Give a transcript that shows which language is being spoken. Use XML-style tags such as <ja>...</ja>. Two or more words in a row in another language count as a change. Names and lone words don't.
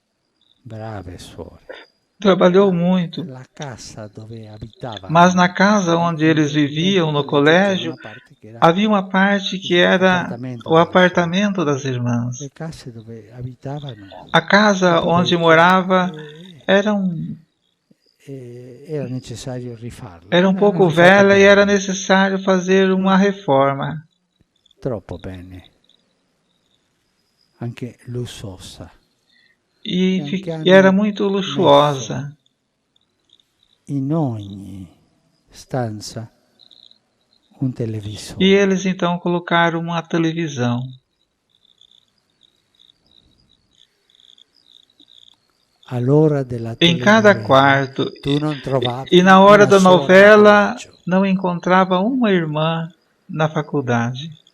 <pt>Trabalhou muito, mas na casa onde eles viviam, no colégio, havia uma parte que era o apartamento das irmãs. A casa onde morava era um pouco velha e era necessário fazer uma reforma.</pt> <it>Troppo bene. Anche lussuosa.</it> <pt>E era muito luxuosa.</pt> <it>In ogni stanza</it> <pt>um televisor. E eles então colocaram uma televisão. Em cada quarto, e na hora da novela não encontrava uma irmã na faculdade.</pt>